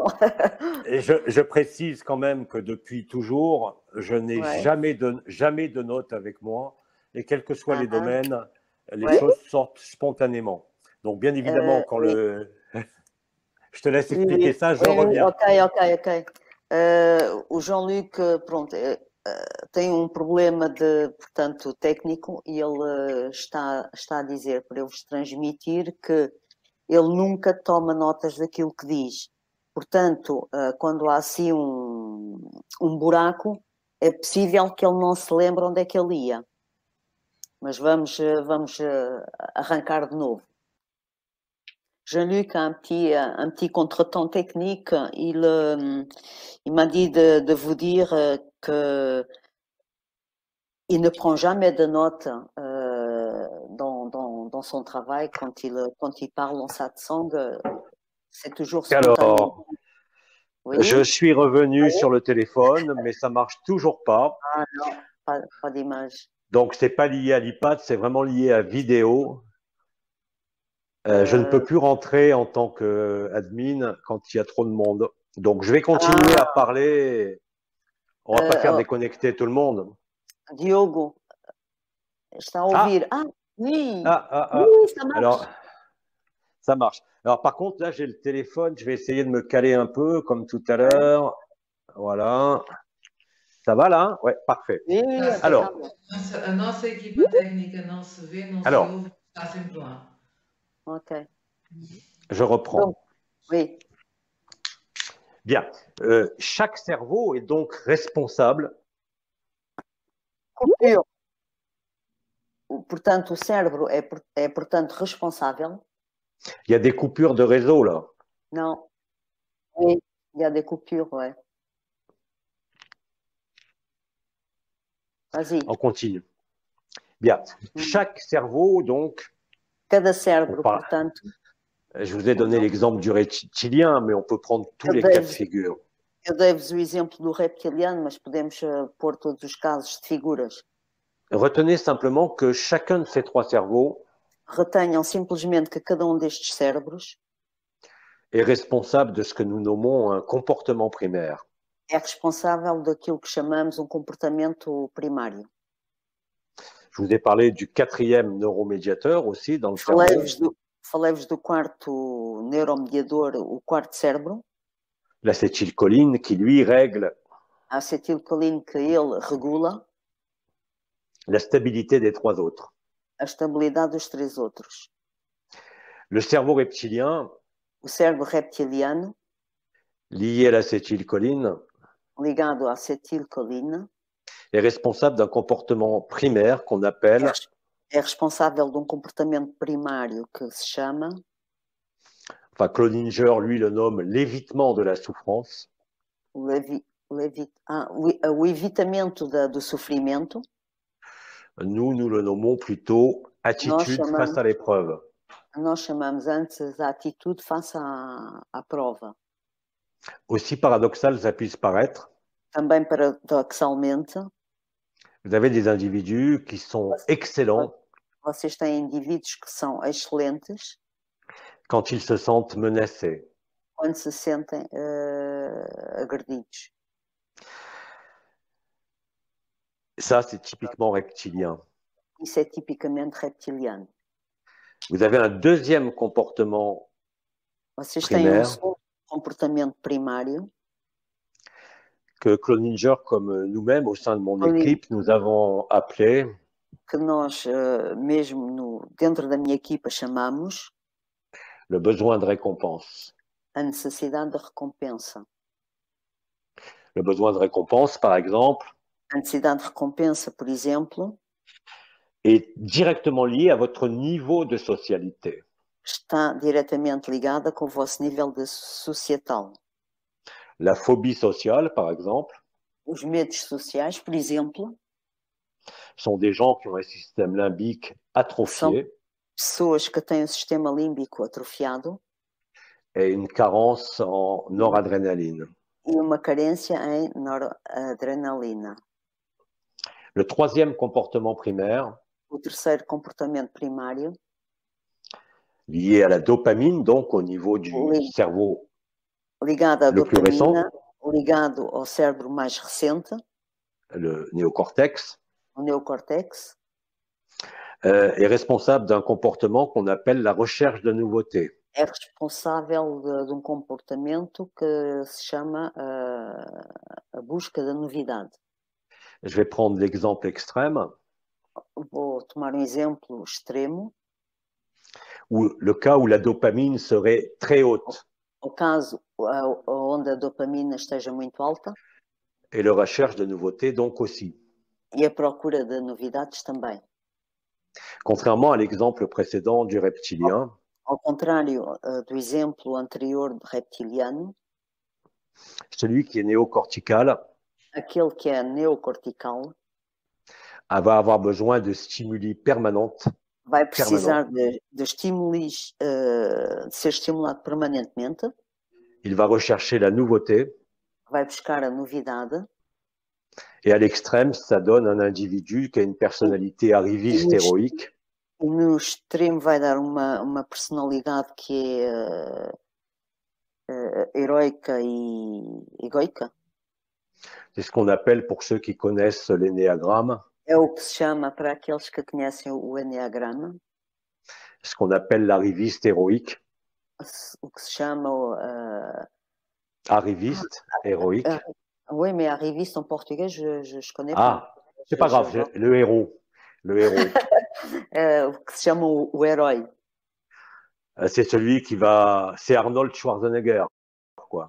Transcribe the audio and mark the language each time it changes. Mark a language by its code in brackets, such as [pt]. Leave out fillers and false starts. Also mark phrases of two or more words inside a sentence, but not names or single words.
[fr] Et je précise quand même que depuis toujours, je n'ai jamais de notes avec moi. Et quels que soient les domaines, les choses sortent spontanément. Donc bien évidemment, quand je te laisse expliquer ça, je reviens. Ok. [pt] O Jean-Luc, pronto, tem problema portanto, técnico e ele está a dizer para eu vos transmitir que ele nunca toma notas daquilo que diz. Portanto, quando há assim um buraco, é possível que ele não se lembre onde é que ele ia. Mas vamos arrancar de novo. [fr] Jean-Luc a un petit contretemps technique. Il m'a dit de vous dire que il ne prend jamais de notes dans son travail quand il parle en satsang. C'est toujours spontané. Alors, je suis revenu sur le téléphone, mais ça marche toujours pas. Ah non, pas d'image. Donc, c'est pas lié à l'iPad, c'est vraiment lié à vidéo. Je ne peux plus rentrer en tant qu'admin quand il y a trop de monde. Donc, je vais continuer à parler. On va pas faire déconnecter tout le monde. [pt] Diogo, está a ouvir. [fr] Oui. Oui, ça marche. Alors, ça marche. Alors, par contre, là, j'ai le téléphone. Je vais essayer de me caler un peu, comme tout à l'heure. Voilà. Ça va là? Ouais, parfait. Oui, alors, [pt] a nossa equipa técnica não se vê, não se ouve, está sempre lá. [fr] Ok. Je reprends. Donc, oui. Bien. Chaque cerveau est donc responsable. Coupure. [pt] Portanto, o cérebro é, portanto, responsável. [fr] Il y a des coupures de réseau, là. Non. Oui, il y a des coupures, ouais. Vas-y. On continue. Bien. Chaque cerveau, donc. [pt] Cada cérebro, portanto. [fr] Je vous ai donné l'exemple du reptilien, mais on peut prendre tous les cas de figure. [pt] Eu dei-vos o exemplo do reptiliano, mas podemos pôr todos os casos de figuras. [fr] Retenez simplement que chacun de ces trois cerveaux [pt] Retenham simplesmente que cada destes cérebros [fr] est responsable de ce que nous nommons un comportement primaire. [pt] É responsável daquilo que chamamos comportamento primário. [fr] Je vous ai parlé du quatrième neuromédiateur aussi dans le cerveau. [pt] Falei-vos do quarto neuromediador, o quarto cérebro. [fr] L'acétylcholine qui, lui, règle [pt] a acetilcolina que ele regula [fr] la stabilité des trois autres. [pt] A estabilidade dos três outros. [fr] Le cerveau reptilien, [pt] o cérebro reptiliano, [fr] lié à l'acétylcholine, [pt] ligado à acetilcolina, [fr] est responsable d'un comportement primaire qu'on appelle [pt] é responsável de comportamento primário que se chama, [fr] enfin Cloninger lui le nomme l'évitement de la souffrance. [pt] o evitamento do sofrimento. [fr] Nous le nommons plutôt attitude face à l'épreuve. [pt] Nós chamamos antes a atitude face à prova. [fr] Aussi paradoxal ça puisse paraître, [pt] também paradoxalmente, [fr] vous avez des individus qui sont excellents. [pt] Vocês têm indivíduos que são excelentes [fr] quand ils se sentent menacés. [pt] Quando se sentem agredidos. [fr] Ça, c'est typiquement reptilien. [pt] Isso é tipicamente reptiliano. [fr] Vous avez un deuxième comportement [pt] Vocês [fr] primaire, [pt] têm segundo comportamento primário [fr] que Cloninger, comme nous-mêmes, au sein de mon équipe, nous avons appelé [pt] que nós, mesmo dentro da minha equipa, chamamos [fr] le besoin de récompense. [pt] A necessidade de recompensa. [fr] Le besoin de récompense, par exemple, [pt] a necessidade de recompensa, por exemplo, [fr] est directement lié à votre niveau de socialité. [pt] Está diretamente ligada com o vosso nível de societal. [fr] La phobie sociale, par exemple, [pt] os medos sociais, por exemplo, [fr] sont des gens qui ont un système limbique atrophié. [pt] São pessoas que têm o sistema límbico atrofiado. [fr] Et une carence en noradrénaline. [pt] E uma carência em noradrenalina. [fr] Le troisième comportement primaire, [pt] o terceiro comportamento primário, [fr] lié à la dopamine, donc au niveau du cerveau [pt] ligado à [fr] le plus récent, [pt] ligado ao cérebro mais recente, [fr] le néocortex, [pt] o neocortex, [fr] est responsable d'un comportement qu'on appelle la recherche de nouveautés. [pt] É responsável de comportamento que se chama a busca da novidade. [fr] Je vais prendre l'exemple extrême. [pt] Vou tomar exemplo extremo. [fr] Le cas où la dopamine serait très haute. [pt] O caso onde a dopamina esteja muito alta. [fr] Et la recherche de nouveautés donc aussi. [pt] E a procura de novidades também. [fr] Contrairement à l'exemple précédent du reptilien. [pt] Ao contrário do exemplo anterior do reptiliano. [fr] Celui qui est néocortical. [pt] Aquele que é neocortical. [fr] Va avoir besoin de stimuli permanentes. [pt] Vai precisar de estímulos, de ser estimulado permanentemente. [fr] Il va rechercher la nouveauté. [pt] Vai buscar a novidade. [fr] Et à l'extrême, ça donne un individu qui a une personnalité arriviste, héroïque. [pt] E no extremo vai dar uma personalidade que é heroica e egoica. [fr] C'est ce qu'on appelle, pour ceux qui connaissent l'énéagramme, [pt] É o que se chama, para aqueles que conhecem o eneagrama, [fr] ce qu'on appelle l'arriviste héroïque. [pt] O que se chama [fr] arriviste héroïque. Oui, mais arriviste en portugais, je connais pas. Ah, c'est pas grave, le héros. Le héros. [pt] O que se chama o herói. [fr] C'est celui qui va... C'est Arnold Schwarzenegger, quoi.